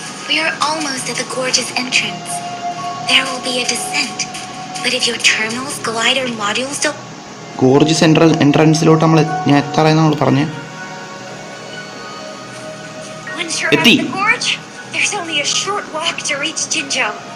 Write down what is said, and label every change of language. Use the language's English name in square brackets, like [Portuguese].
[English] We are almost at the gorge's entrance. There will be a descent, but if your terminals, glider modules don't... [Malayalam] Gorges എൻട്രൻസിലോട്ട് ഞാൻ എത്താറായി നമ്മൾ പറഞ്ഞേ. [English] Once you're at the gorge, there's only a short walk to reach Jinzhou.